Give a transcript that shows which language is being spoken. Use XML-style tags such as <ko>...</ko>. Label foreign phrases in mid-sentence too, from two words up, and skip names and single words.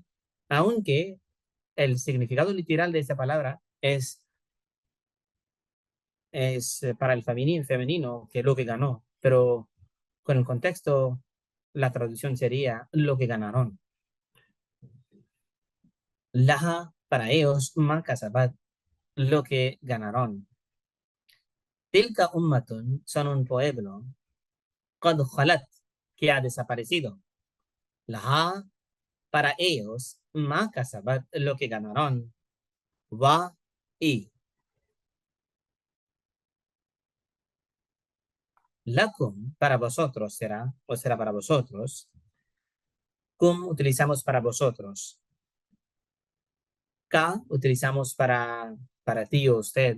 <es>Aunque el significado literal de esta palabra es para el femenino, que es lo que ganó, pero con el contexto, la traducción sería lo que ganaron. Laha para ellos,</es> <ar>ما كسبت,</ar> <es>lo que ganaron.</es> <ar>تلك أمة</ar> <es>son un pueblo,</es> <ar>قد خلت,</ar> <es>que ha desaparecido. Laha para ellos,</es> <ar>ما كسبت,</ar> <es>lo que ganaron. Va y lakum para vosotros será, o será para vosotros. Kum utilizamos para vosotros. Ka utilizamos para ti o usted.</es>